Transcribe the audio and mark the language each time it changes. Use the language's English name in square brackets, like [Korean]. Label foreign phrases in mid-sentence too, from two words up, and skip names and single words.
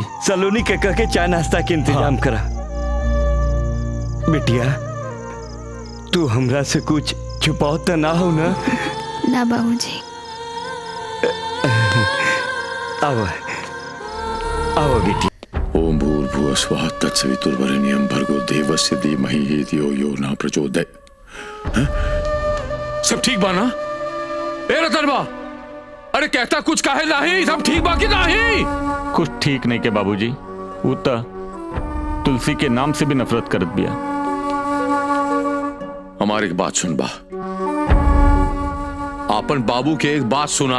[Bhojpuri] सलोनी के कह के चाय नाश्ता के इंतजाम करा। बिटिया, तू हमरा से कुछ छुपाओ तो ना हो ना? ना बाबूजी। आओ आओ बेटी। [Sanskrit] ओम भूर्भुवस्वः तत्सवितुर्वरेण्यं भर्गो देवस्य धीमहि धियो यो न प्रचोदयात्। [Bhojpuri] सब ठीक बा ना? ए रतन बा, अरे कहता कुछ काहे नहीं? सब ठीक बा कि नहीं? कुछ ठीक नहीं के बाबूजी, वो तो तुलसी के नाम से भी नफरत करत बिया। हमारी एक बात सुन बा, आपन बाबू के एक बात सुना।